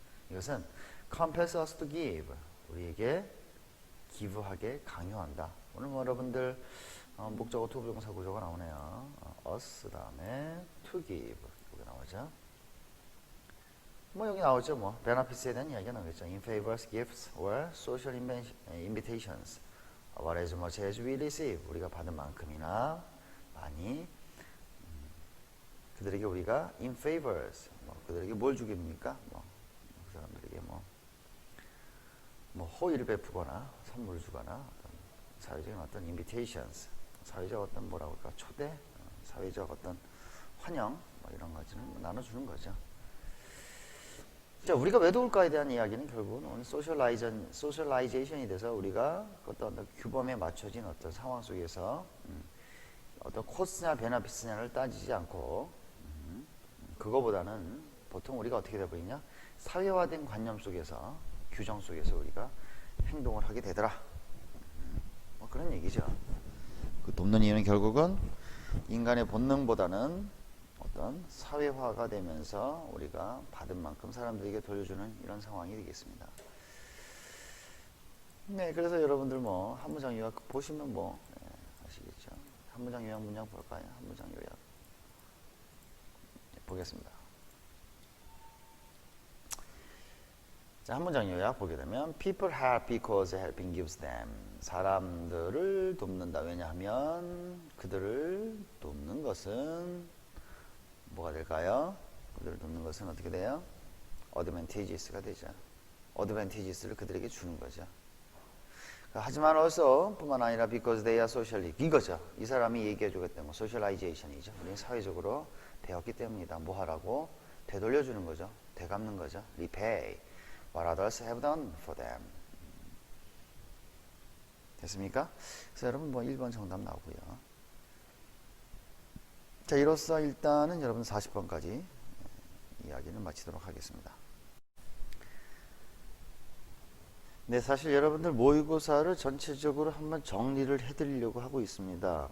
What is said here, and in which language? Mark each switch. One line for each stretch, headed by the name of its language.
Korean: 이것은
English: compels us to give,
Korean: 우리에게 기부하게 강요한다. 오늘 뭐 여러분들 목적어, 투부정사 구조가 나오네요. us 다음에 to give, 여기 나오죠. 뭐 여기 나오죠. 뭐 benefits에 대한 이야기가 나오겠죠.
English: In favors, gifts, or social invitations, or as much as we receive,
Korean: 우리가 받은 만큼이나 많이, 그들에게 우리가
English: in favors,
Korean: 그들에게 뭘 주겠습니까? 그 사람들에게 호의를 베푸거나 선물을 주거나 어떤 사회적인 어떤 invitations, 사회적 어떤 뭐라고 할까, 초대, 사회적 어떤 환영, 이런 것들은 나눠주는 거죠. 자, 우리가 왜 도울까에 대한 이야기는 결국은 오늘 소셜라이제이션이 돼서 우리가 어떤 규범에 맞춰진 어떤 상황 속에서 어떤 코스냐 베너피스냐를 따지지 않고 그거보다는 보통 우리가 어떻게 돼버리냐? 사회화된 관념 속에서, 규정 속에서 우리가 행동을 하게 되더라. 뭐 그런 얘기죠. 그 돕는 이유는 결국은 인간의 본능보다는 어떤 사회화가 되면서 우리가 받은 만큼 사람들에게 돌려주는 이런 상황이 되겠습니다. 네, 그래서 여러분들 뭐 한문장 요약 보시면 뭐 아시겠죠? 한문장 요약 문장 볼까요? 한문장 요약 보겠습니다. 자, 한문장 요약 보게 되면
English: People help because helping gives them.
Korean: 사람들을 돕는다. 왜냐하면 그들을 돕는 것은 뭐가 될까요? 그들을 돕는 것은 어떻게 돼요? advantageous가 되죠. advantageous를 그들에게 주는 거죠. 하지만 also 뿐만 아니라
English: because they are socially,
Korean: 이거죠. 이 사람이 얘기해 주겠다는 거 socialization이죠. 우리는 사회적으로 되었기 때문이다. 뭐 하라고? 되돌려주는 거죠. 되갚는 거죠.
English: repay what others have done for them.
Korean: 됐습니까? 그래서 여러분 뭐 1번 정답 나오고요. 자, 이로써 일단은 여러분 40번까지 이야기를 마치도록 하겠습니다. 네, 사실 여러분들 모의고사를 전체적으로 한번 정리를 해드리려고 하고 있습니다.